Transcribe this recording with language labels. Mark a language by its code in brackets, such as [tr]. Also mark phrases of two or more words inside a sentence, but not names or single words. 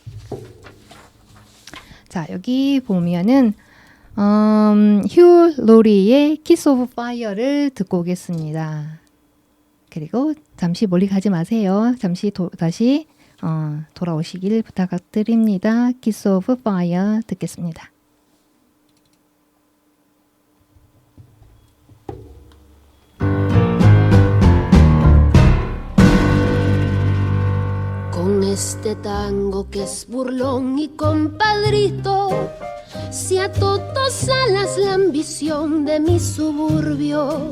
[ko] 자, 여기 보면은 휴 로리의 키스 오브 파이어를 듣고 오겠습니다. 그리고 잠시 멀리 가지 마세요. 잠시 다시 돌아오시길 부탁드립니다. 키스 오브 파이어 듣겠습니다. [es] Con este tango que es burlón y compadrito, si a todos alas la ambición de mi suburbio.